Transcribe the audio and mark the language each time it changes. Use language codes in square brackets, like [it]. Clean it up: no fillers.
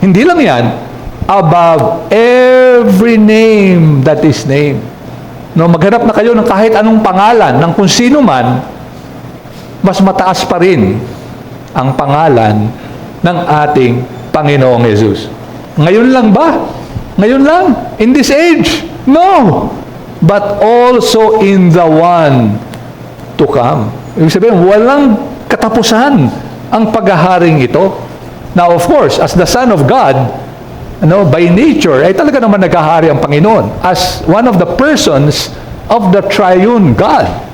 [tl] Hindi lang yan, [en] above every name that is named. [tl] No, maghanap na kayo ng kahit anong pangalan, ng kung sino man, mas mataas pa rin ang pangalan ng ating Panginoong Jesus. Ngayon lang ba? Ngayon lang? [en] In this age? No! But also in the one to come. [tl] Ibig sabihin, walang katapusan ang paghaharing ito. [en] Now, of course, as the Son of God, by nature, [tl] ay talaga naman naghahari ang Panginoon [en] as one of the persons of the triune God.